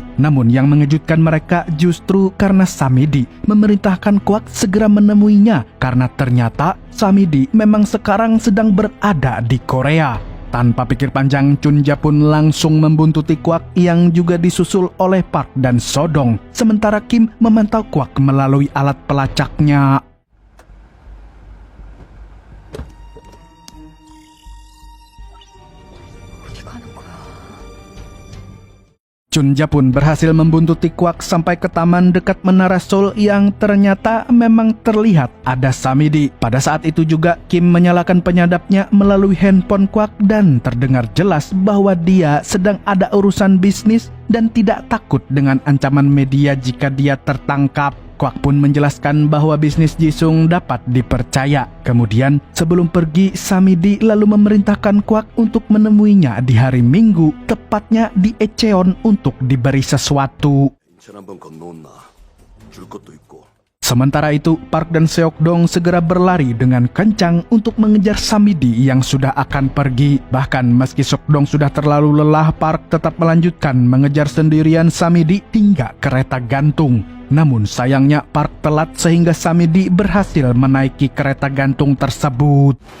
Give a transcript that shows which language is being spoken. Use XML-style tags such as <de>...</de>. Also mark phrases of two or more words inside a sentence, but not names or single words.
<id>Namun, yang mengejutkan mereka justru karena Samidi memerintahkan Kwak segera menemuinya, karena ternyata Samidi memang sekarang sedang berada di Korea. Tanpa pikir panjang, Chunja pun langsung membuntuti Kwak yang juga disusul oleh Park dan Sodong. Sementara Kim memantau Kwak melalui alat pelacaknya.</id> <ko>어디 가는 거야?</ko> <id>Chunja pun berhasil membuntuti Kwak sampai ke taman dekat Menara Seoul yang ternyata memang terlihat ada Samidi. Pada saat itu juga Kim menyalakan penyadapnya melalui handphone Kwak dan terdengar jelas bahwa dia sedang ada urusan bisnis dan tidak takut dengan ancaman media jika dia tertangkap. Kwak pun menjelaskan bahwa bisnis Jisung dapat dipercaya. Kemudian sebelum pergi, Samidi lalu memerintahkan Kwak untuk menemuinya di hari Minggu, tepatnya di Echeon untuk diberi sesuatu.</id> <ko>인천 한번 건너온나 줄 것도 있고.</ko> <id>Sementara itu, Park dan Seok-dong segera berlari dengan kencang untuk mengejar Samidi yang sudah akan pergi. Bahkan meski Seok-dong sudah terlalu lelah, Park tetap melanjutkan mengejar sendirian Samidi hingga kereta gantung. Namun sayangnya Park telat sehingga Samidi berhasil menaiki kereta gantung tersebut.</id>